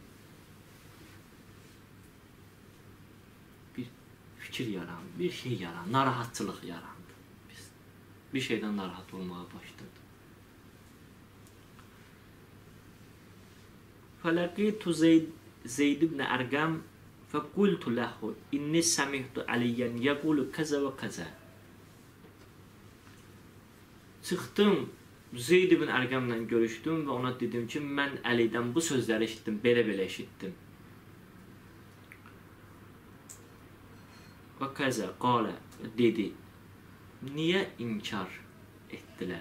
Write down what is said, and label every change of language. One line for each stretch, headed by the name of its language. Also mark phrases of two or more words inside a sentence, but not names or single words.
Azerbaijani: Bir fikir yarandı, bir şey yarandı, narahatçılıq yarandı. Bir şeydən narahat olmağa başladı.
Arabic: فلقيت زيد بن أرقم فَقُلْتُ لَهُ إِنِّي سَمِعْتُ عَلِيًّا يَقُولُ كَذَا وَكَذَا.
Azerbaijani: Çıxdım, Zeyd ibn Ərqəmlə görüşdüm və ona dedim ki, mən Əlidən bu sözləri eşitdim, belə-belə eşitdim. Və
Arabic: كذا قال,
Azerbaijani: dedi, niyə inkar etdilər?